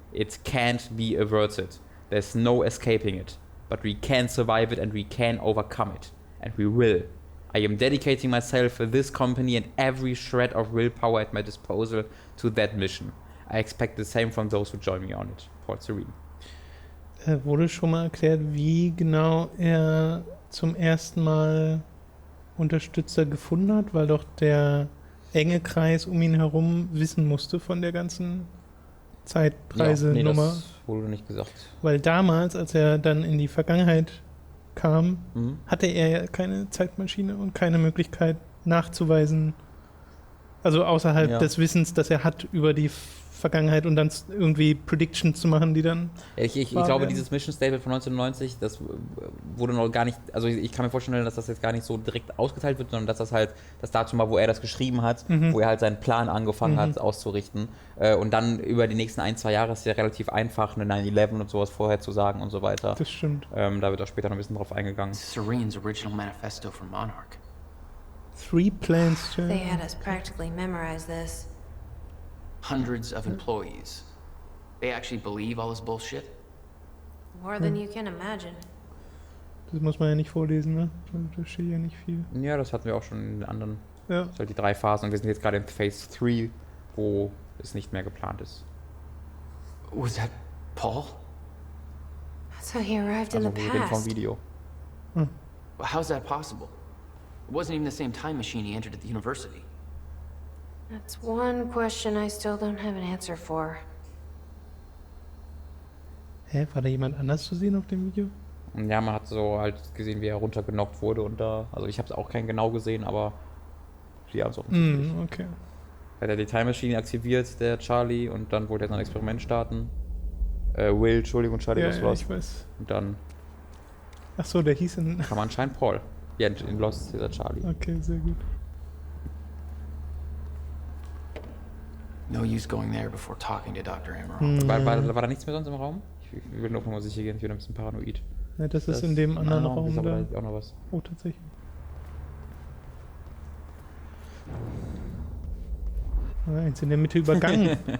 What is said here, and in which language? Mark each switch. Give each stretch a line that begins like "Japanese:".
English: It can't be averted. There's no escaping it. But we can survive it and we can overcome it. And we will. I am dedicating myself, this company and every shred of willpower at my disposal to that mission. I expect the same from those who join me on it. Paul Serene.
German: Wurde schon mal erklärt, wie genau er zum ersten Mal Unterstützer gefunden hat, weil doch der enge Kreis um ihn herum wissen musste von der ganzen Zeitreisenummer. Ja, nee, das wurde nicht gesagt. Weil damals, als er dann in die Vergangenheit kam, hatte er ja keine Zeitmaschine und keine Möglichkeit nachzuweisen, also außerhalb des Wissens, das er hat über die Vergangenheit und dann irgendwie Predictions zu machen, die dann... Ich glaube, dieses Mission Statement von 1990, das wurde noch gar nicht, also ich kann mir vorstellen, dass das jetzt gar nicht so direkt ausgeteilt wird, sondern dass das halt das Datum war, wo er das geschrieben hat, wo er halt seinen Plan angefangen hat auszurichten. Und dann über die nächsten 1-2 Jahre ist es ja relativ einfach, eine 9/11 und sowas vorher zu sagen und so weiter. Das stimmt. Da wird auch später noch ein bisschen drauf eingegangen.
English: Serene's original manifesto for Monarch. 3 plans to... They had us practically memorize this. Hundreds of employees. They actually believe all this bullshit? More than you can imagine.
German: Das muss man ja nicht vorlesen, ne? Da steht ja nicht viel. Ja, das hatten wir auch schon in den anderen. Ja. Das sind halt die 3 Phasen und wir sind jetzt gerade in Phase 3, wo es nicht mehr geplant ist.
English: Was that Paul? That's how he arrived in the
German: Also vom
English: past.
German: Video.
English: How's that possible? It wasn't even the same time machine he entered at the university. That's one question I still don't have an answer for.
German: Hä, war da jemand anders zu sehen auf dem Video? Ja, man hat so halt gesehen, wie er runtergenockt wurde und da, also ich habe es auch kein genau gesehen, aber die haben es auch nicht. Okay. Hat er die Time Machine aktiviert, der Charlie, und dann wollte er ein Experiment starten. Will, Entschuldigung, Charlie, was los? Ich weiß. Und dann... Ach so, der hieß in... Kam anscheinend Paul. Ja, in Lost, dieser Charlie. Okay, sehr gut.
English: No use going there before talking to Dr. Amaral.
German: War da nichts mehr sonst im Raum? Ich will noch mal sicher gehen, ich bin ein bisschen paranoid. Ja, das ist in dem anderen Raum ist aber da. auch noch was. Oh, tatsächlich. Eins in der Mitte übergangen.